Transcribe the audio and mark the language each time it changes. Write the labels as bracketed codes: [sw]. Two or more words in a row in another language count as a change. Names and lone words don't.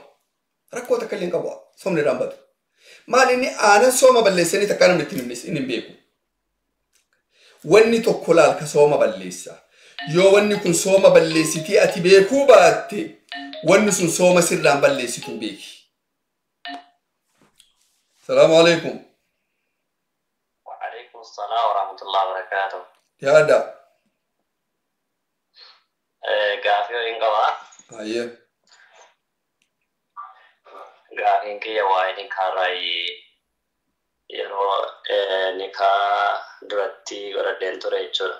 [om] Rakkoo takka illee hin qabu soomni irraan badu. Maal inni aanan sooma balleessanii takkaa namni ittiin hin beeku. Wanni tokko laal ka sooma balleessa. Yoo wanni kun sooma balleessitii ati beekuu baatte wanni sun sooma sirraan balleessitu beeki. [ar] سلام عليكم. وعليكم السلام ورحمة الله وبركاته. [om] Yaada. Gaafii hin qabaa. Hayyee. Gaafiin kiyya waa'ee nikaarraa yeroo nikaa duratti godhadheen ture jechuudha.